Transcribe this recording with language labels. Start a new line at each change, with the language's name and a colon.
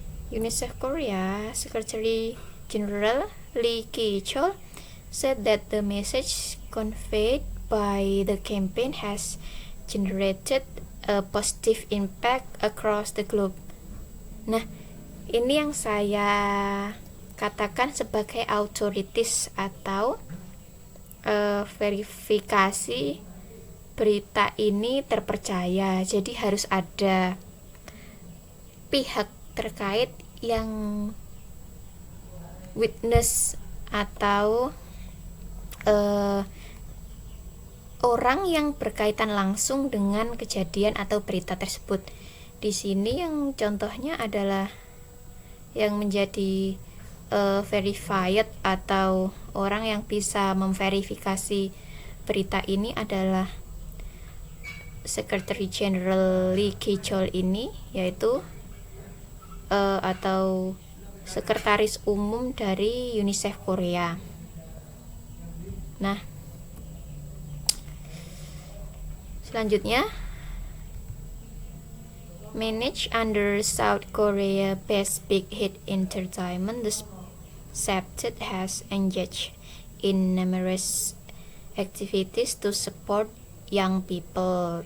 English: UNICEF Korea Secretary General Lee Ki-chol said that the message conveyed by the campaign has generated a positive impact across the globe.
Indonesian: Nah, ini yang saya katakan sebagai authorities atau verifikasi berita ini terpercaya. Jadi harus ada pihak terkait yang witness atau orang yang berkaitan langsung dengan kejadian atau berita tersebut. Di sini yang contohnya adalah yang menjadi verified atau orang yang bisa memverifikasi berita ini adalah Secretary General Lee Ki-chol ini, yaitu atau Sekretaris Umum dari UNICEF Korea. Nah, selanjutnya,
English: managed under South Korea based Big Hit Entertainment, the Septet has engaged in numerous activities to support young people.